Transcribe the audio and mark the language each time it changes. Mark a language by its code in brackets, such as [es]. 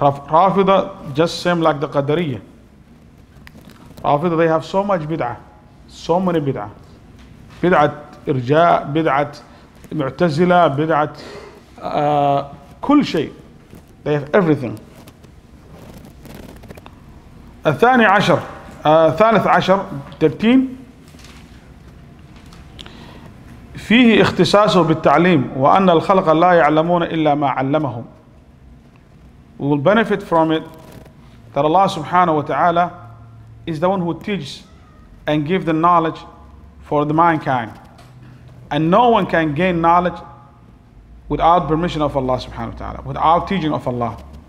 [en] Rafida just same like the Qadariyah. Rafida, they have so much bid'ah. So many bid'ah. Bid'at Irja, bid'at Mu'tazila, bid'at [ar] كل شيء. [en] They have everything. [ar] الثاني عشر ثالث عشر 13 فيه اختصاصه بالتعليم وأن الخلق لا يعلمون إلا ما علمهم. [en] We will benefit from it that Allah subhanahu wa ta'ala is the one who teaches and gives the knowledge for the mankind. And no one can gain knowledge without permission of Allah subhanahu wa ta'ala, without teaching of Allah.